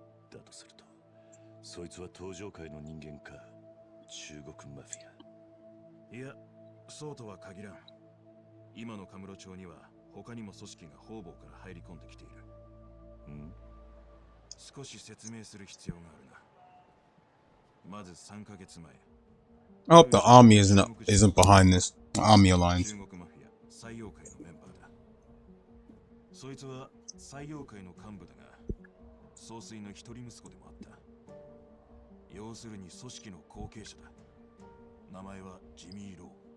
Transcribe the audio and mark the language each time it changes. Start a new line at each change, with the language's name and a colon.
Japanese: だとするとそいつは東上会の人間か中国マフィア。いや、そうとは限らん。今のカムロ町には他にも組織が方々から入り込んできている。少し説明する必要があるな。まず3ヶ月前。
English: I hope the Army isn't behind this. Army Alliance.
Japanese: 中国マフィア採用会のメンバーだ。そいつは採用会の幹部だが、総帥の一人息子でもあった。要するに組織の後継者だ。名前はジミー・ロー。